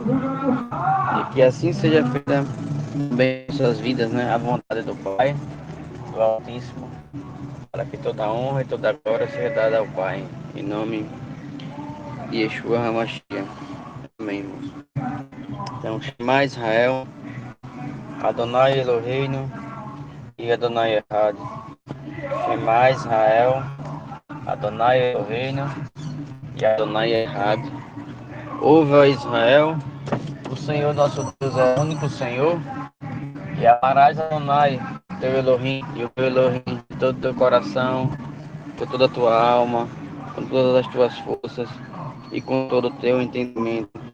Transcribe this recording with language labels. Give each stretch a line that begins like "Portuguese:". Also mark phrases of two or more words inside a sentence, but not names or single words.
Portuguese: E que assim seja feita também em suas vidas, né? A vontade do Pai, do Altíssimo, para que toda honra e toda glória seja dada ao Pai. Em nome de
Hebrew: ישוע המשיח.
Portuguese: Amém, irmãos. Então,
Hebrew: שמע ישראל, אדוני אלוהינו ואדוני אחד. שמע ישראל, אדוני אלוהינו ואדוני אחד.
Portuguese: Ouve, Israel, o Senhor nosso Deus é o único Senhor. E amarás Adonai, teu Elohim, e o teu Elohim de todo o teu coração, com toda a tua alma, com todas as tuas forças e com todo o teu entendimento.